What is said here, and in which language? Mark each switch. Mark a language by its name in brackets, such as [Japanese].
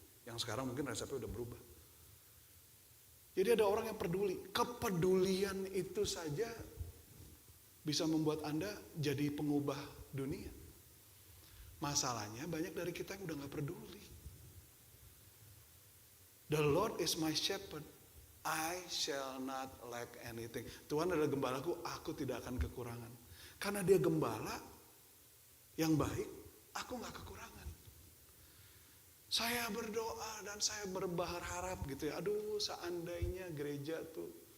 [Indonesian] Yang sekarang mungkin resepnya udah berubah. Jadi ada orang yang peduli. Kepedulian itu saja bisa membuat Anda jadi pengubah dunia. Masalahnya banyak dari kita yang udah gak peduli. [English] The Lord is my shepherd, I shall not lack anything. [Indonesian] Tuhan adalah gembalaku, aku tidak akan kekurangan. Karena dia gembala yang baik, aku gak kekurangan. Saya berdoa dan saya berharap gitu ya. Aduh, seandainya gereja tuh